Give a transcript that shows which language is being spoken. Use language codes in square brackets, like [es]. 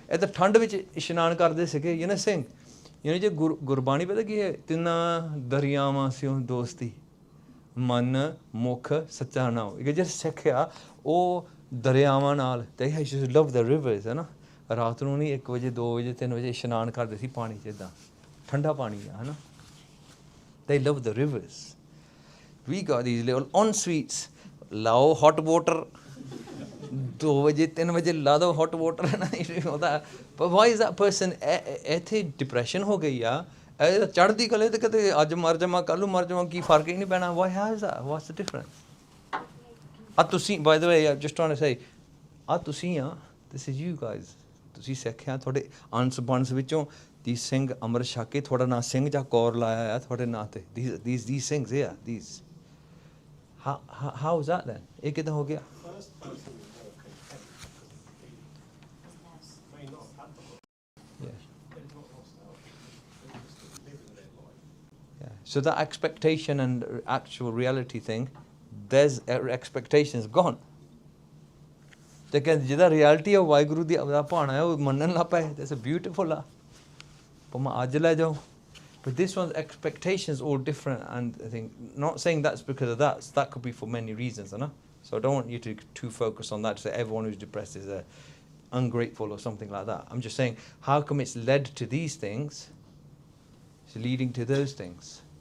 [pa] ਇਹ ਤਾਂ ਠੰਡ ਵਿੱਚ ਇਸ਼ਨਾਨ ਕਰਦੇ ਸੀਗੇ. [en] you know [pa] Singh, you know ਜੇ ਗੁਰਬਾਣੀ ਪਤਾ ਕੀ ਹੈ, ਤਿੰਨਾਂ ਦਰਿਆਵਾਂ ਸਿਓ ਦੋਸਤੀ. ਮਨ ਮੁਖ ਸੱਚਾ ਨਾਮ। ਇਹ ਜਿਹੜਾ ਸਿੱਖ ਆ ਉਹ ਦਰਿਆਵਾਂ ਨਾਲ, [en] they used to love the rivers, [pa] ਹੈ ਨਾ। ਰਾਤ ਨੂੰ ਨਹੀਂ 1 ਵਜੇ 2 ਵਜੇ 3 ਵਜੇ ਇਸ਼ਨਾਨ ਕਰਦੇ ਸੀ ਪਾਣੀ 'ਚ, ਇੱਦਾਂ ਠੰਡਾ ਪਾਣੀ ਆ, ਹੈ ਨਾ। [en] they love the rivers. we got these little en-suites, ਲਾਓ hot water 2 ਵਜੇ 3 ਵਜੇ [pa] ਲਾ ਦੋ [en] hot water, ਹੈ ਨਾ। [pa] but why is that person ਇੱਥੇ ਡਿਪਰੈਸ਼ਨ ਹੋ ਗਈ ਆ, ਇਹ ਚੜ੍ਹਦੀ ਕਲੇ ਤੇ ਕਦੇ ਅੱਜ ਮਰ ਜਾਵਾਂ ਕੱਲ੍ਹ ਨੂੰ ਮਰ ਜਾਵਾਂ, ਕੀ ਫਰਕ ਹੀ ਨਹੀਂ ਪੈਣਾ। [en] why has that? what's the difference? [pa] ਆ ਤੁਸੀਂ [en] by the way I'm just trying to say, [pa] ਆ ਤੁਸੀਂ ਆ, this is you guys, ਤੁਸੀਂ ਸਿੱਖ ਆ, ਤੁਹਾਡੇ ਅੰਸ ਬੰਸ ਵਿੱਚੋਂ ਦੀ ਸਿੰਘ ਅੰਮ੍ਰਿਤ ਛਕ ਕੇ ਤੁਹਾਡਾ ਨਾਂ ਸਿੰਘ ਜਾਂ ਕੌਰ ਲਾਇਆ ਆ ਤੁਹਾਡੇ ਨਾਂ ਤੇ, [en] these things here, these how is that then? [pa] ਇਹ ਕਿੱਦਾਂ ਹੋ ਗਿਆ? [en] First person we know can take because may not have the book. Yeah. They've not lost out. They're just living their life. Yeah. So that expectation and actual reality thing, there's expectations gone. [pa] ਤੇ ਕਹਿੰਦੇ ਜਿਹਦਾ reality ਆ ਵਾਹਿਗੁਰੂ ਦੀ ਦਾ ਭਾਣਾ ਹੈ ਉਹ ਮੰਨਣ ਲੱਗ ਪਏ, [en] that's beautiful [pa] ਆ, ਭਾਵੇਂ ਅੱਜ ਲੈ ਜਾਓ। [en] But this one's expectations all different, and I think not saying that's because of that. That could be for many reasons, no? So I don't want you to too focus on that to say everyone who's depressed is ungrateful or something like that. I'm just saying how come it's led to these things, it's leading to those things.